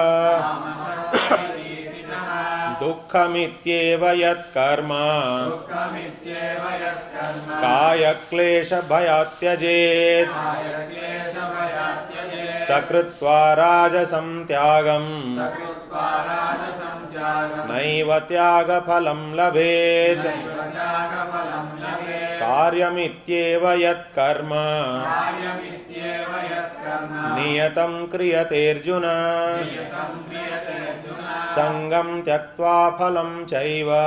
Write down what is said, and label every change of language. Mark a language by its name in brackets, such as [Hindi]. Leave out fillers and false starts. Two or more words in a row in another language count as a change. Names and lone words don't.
[Sanskrit] दुःखमित्येव यत्कर्म कायक्लेशभयात् त्यजेत्। सकृत्वा राजसं त्यागम् నైవ త్యాగఫలం లభేత్ కార్యమిత్యేవ యత్కర్మ నియతం క్రియతేర్జున సంగం త్యక్త్వా ఫలం చైవ